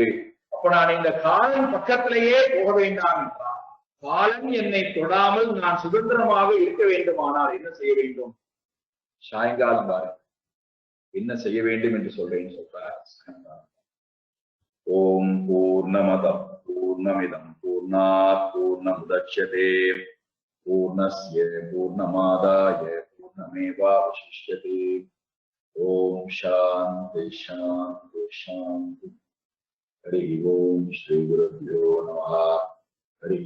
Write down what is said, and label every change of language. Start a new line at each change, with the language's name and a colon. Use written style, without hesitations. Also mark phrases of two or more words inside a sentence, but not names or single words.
Tamil: அப்ப நான் இந்த காலம் பக்கத்திலேயே போக வேண்டாம் என்றால், காலம் என்னை தொடாமல் நான் சுதந்திரமாக இருக்க வேண்டுமானால் என்ன செய்ய வேண்டும்? சாயங்காலம் பாரு என்ன செய்ய வேண்டும் என்று சொல்றேன்னு சொல்றார்.
Sanskrit: ॐ पूर्णमदः पूर्णमिदं पूर्णात् पूर्णमुदच्यते पूर्णस्य पूर्णमादाय पूर्णमेवावशिष्यते. ॐ शान्ति शान्ति शान्ति. हरि ॐ श्री गुरुभ्यो नमः हरि